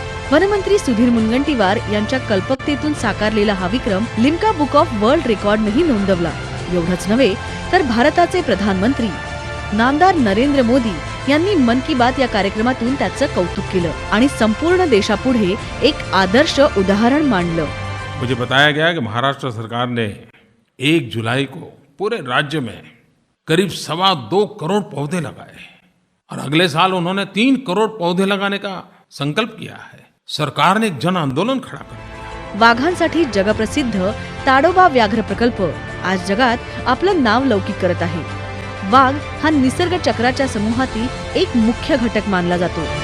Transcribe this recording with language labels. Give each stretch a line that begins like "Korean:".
Marathi: वनमंत्री सुधीर मुनगंटीवार यांच्या कल्पकतेतून साकारलेला हा विक्रम लिम्का बुक ऑफ वर्ल्ड रेकॉर्डनेही नोंदवला. एवढंच नव्हे तर भारताचे प्रधानमंत्री नामदार नरेंद्र मोदी यांनी मन की बात या कार्यक्रमातून त्याचं कौतुक केलं आणि संपूर्ण देशापुढे एक आदर्श उदाहरण मांडलं.
Hindi: मुझे बताया गया कि महाराष्ट्र सरकार ने 1 जुलाई को पूरे राज्य में करीब 2.25 करोड़ पौधे लगाए और अगले साल उन्होंने 3 करोड़ पौधे लगाने का संकल्प किया है. सरकार ने एक जन आंदोलन खड़ा कर दिया.
Marathi: वाघांसाठी जगप्रसिद्ध ताडोबा व्याघ्र प्रकल्प आज जगात आपलं नाव लौकिक करत आहे. वाघ हा निसर्ग चक्राच्या समूहातील एक मुख्य घटक मानला जातो.